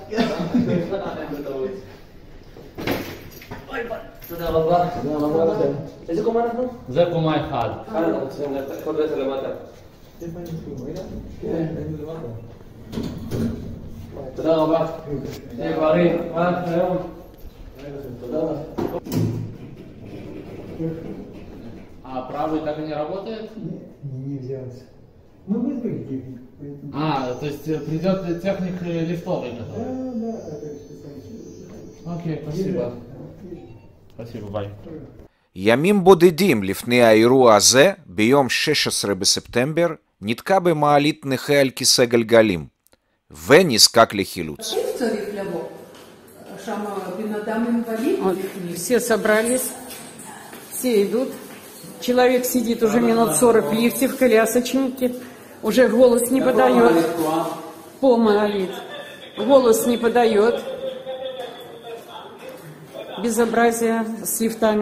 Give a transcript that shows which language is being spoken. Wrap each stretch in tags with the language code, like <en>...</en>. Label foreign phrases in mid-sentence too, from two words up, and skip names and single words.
<he>תודה רבה. תודה רבה לכם. איזה קומה אנחנו? זה קומה 1. אנחנו צריכים לחכות בעצם למטה. איפה אני מסכים? רגע? כן, היינו למטה. תודה רבה. תהיה בריא. מה אנחנו היום? תודה רבה.</he> <ru>А правый так и не работает? Не взялся. Мы вызвали технику. То есть придет техник лифтовый который? Да, это специалист. Окей, спасибо. спасибо,</ru> <he>ביי. ימים בודדים לפני האירוע הזה, ביום 16 בספטמבר, נתקע במעלית נכה על כיסא גלגלים, ונזקק לחילוץ.</he> <ru>Вот, все собрались, все идут. Человек сидит уже минут 40 в лифте, в колясочнике. Уже голос не подает. Полмолит. Голос не подает. Безобразие с лифтами.</ru>